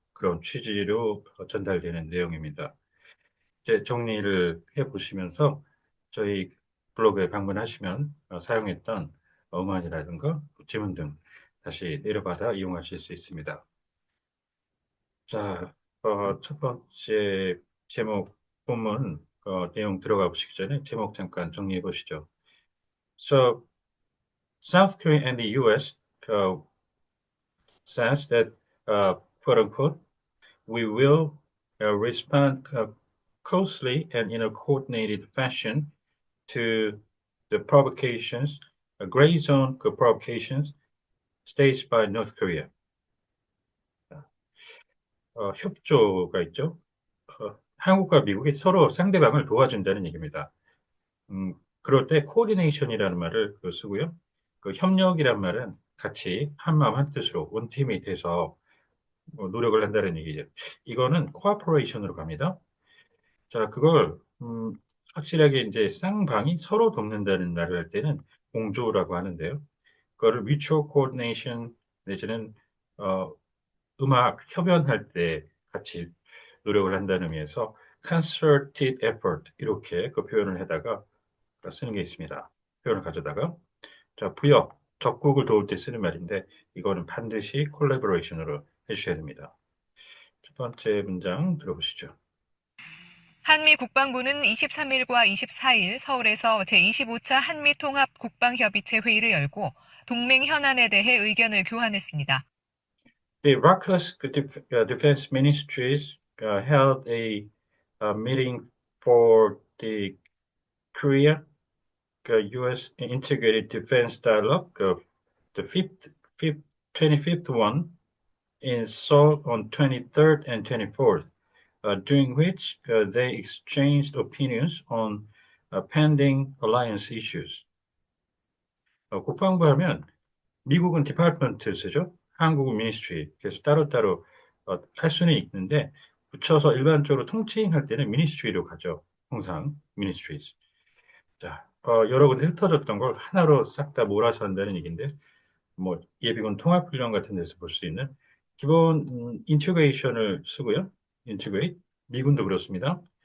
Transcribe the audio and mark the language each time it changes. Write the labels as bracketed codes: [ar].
[ko] 그런 취지로 전달되는 내용입니다. 이제 정리를 해 보시면서 저희 블로그에 방문하시면 사용했던 어만이라든가 지문 등 다시 내려받아 이용하실 수 있습니다. 자, 첫 번째 제목 본문 내용 들어가 보시기 전에 제목 잠깐 정리해 보시죠. [en] So, South Korea and the U.S. Says that, quote unquote, we will respond closely and in a coordinated fashion to the provocations, gray zone provocations staged by North Korea. [ko] 협조가 있죠. 한국과 미국이 서로 상대방을 도와준다는 얘기입니다. 그럴 때 코디네이션이라는 말을 쓰고요. 그 협력이란 말은 같이 한마음 한뜻으로 원팀이 돼서 노력을 한다는 얘기죠. 이거는 코어포레이션으로 갑니다. 자, 그걸 확실하게 이제 쌍방이 서로 돕는다는 말을 할 때는 공조라고 하는데요. 그거를 [en] mutual coordination [ko] 내지는 어, 음악 협연할 때 같이 노력을 한다는 의미에서 [en] concerted effort [ko] 이렇게 그 표현을 해다가 쓰는 게 있습니다. 표현을 가져다가 자 부역 적국을 도울 때 쓰는 말인데 이거는 반드시 collaboration으로 해주셔야 됩니다. 첫 번째 문장 들어보시죠. 한미 국방부는 23일과 24일 서울에서 제25차 한미통합 국방협의체 회의를 열고 동맹 현안에 대해 의견을 교환했습니다. [en] The Russia's defense ministries held a meeting for the Korea U.S. Integrated Defense Dialogue, the fifth 25th one in Seoul on 23rd and 24th, during which they exchanged opinions on pending alliance issues. [ko] 국방부 하면 미국은 디파트먼트 쓰죠. 한국은 미니스트리. 그래서 따로따로 할 수는 있는데 붙여서 일반적으로 통칭할 때는 미니스트리로 가죠. 항상 미니스트리즈. 자, 여러 군데 흩어졌던 걸 하나로 싹 다 몰아서 한다는 얘기인데 뭐 예비군 통합훈련 같은 데서 볼 수 있는 기본 인티그레이션을 쓰고요. 인티그레이트. 미군도 그렇습니다.